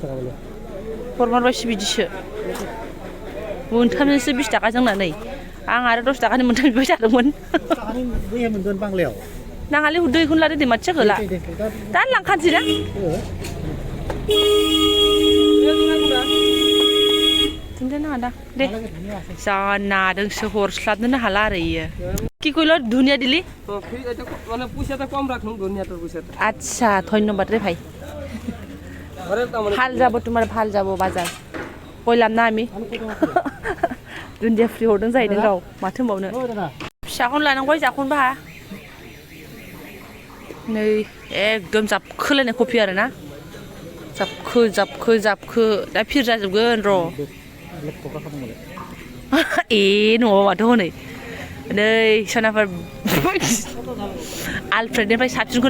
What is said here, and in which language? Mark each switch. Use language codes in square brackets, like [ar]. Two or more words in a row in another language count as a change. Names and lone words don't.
[brx] टाका बले हरमारबायसो बिदिसो मोनथामजोंसो 20 टाका जोंना नै आं आरो 10 टाकानि मोनथाम बिबाय थादोंमोन बैया मोनगोन बांलायाव नाङालै दैखौनो लादो दे माथो होला दा लांखानोसै ना दुन्दिया नाङा दा दे जा नादोंसो हरस्लाबनोनो हाला आरो इयो [bn] কি কইল ধুনিয়া দিলি মানে পয়সাটা কম রাখুন ধনিয়াটার পয়সাটা আচ্ছা ধন্যবাদ রে ভাই ভাল যাব তোমার ভাল যাব বাজার কইলাম না আমি [brx] दुन्दिया फ्रि हरदों जाहैदों गाव माथो होनबावनो फिसाखौनो लानांगौ जाखौनो बाहा नै एकदम जाबखोलायनाय कफि आरो ना जाबखो जाबखो जाबखो दा फिर जाजोबगोन र' ए न'आव माथो हनै नै सनाफोर आलफ्रेडनिफ्राय साबसिनखौनो